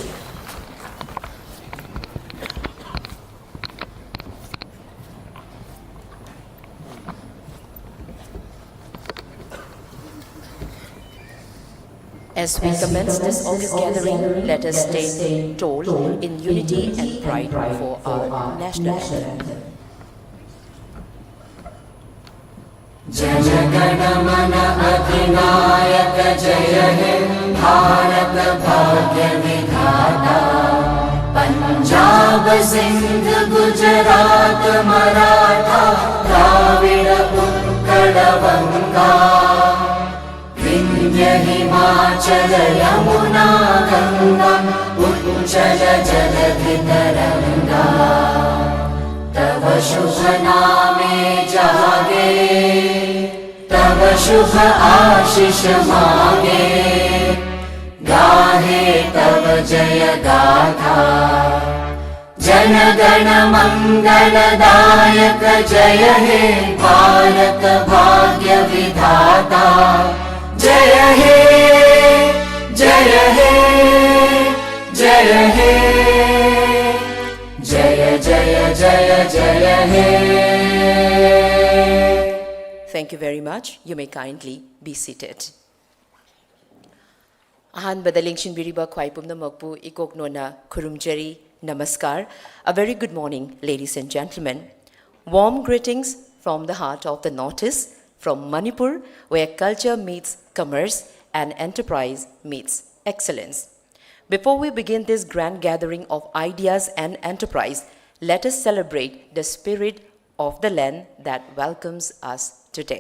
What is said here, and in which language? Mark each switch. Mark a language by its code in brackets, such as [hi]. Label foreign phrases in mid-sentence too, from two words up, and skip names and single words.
[en] As we commence this august gathering, let us stand tall in unity and pride for our national anthem. [bn] জয় গণ মন অধিনায়ক জয় হে ভারত ভাগ্য বিধাতা পঞ্জাব সিন্ধ গুজরাট মরাঠা দ্রাবিড় উৎকল গঙ্গা বিন্ধ্য হিমাচল যমুনা গঙ্গা উচ্ছল জলধি তরঙ্গ তব শুভ নামে জাগে তব শুভ আশিস মাগে গাহে তব জয় গাথা জন গণ মঙ্গলদায়ক জয় হে ভারত ভাগ্য বিধাতা জয় হে জয় হে জয় হে জয় জয় জয় জয় হে. [en] Thank you very much. You may kindly be seated. [mni] Ahan badalingshin biriba khwaipumna makpu ikok nona khurumjari namaskar. [en] A very good morning, ladies and gentlemen. Warm greetings from the heart of the Northeast, from Manipur, where culture meets commerce and enterprise meets excellence. Before we begin this grand gathering of ideas and enterprise, let us celebrate the spirit of the land that welcomes us today.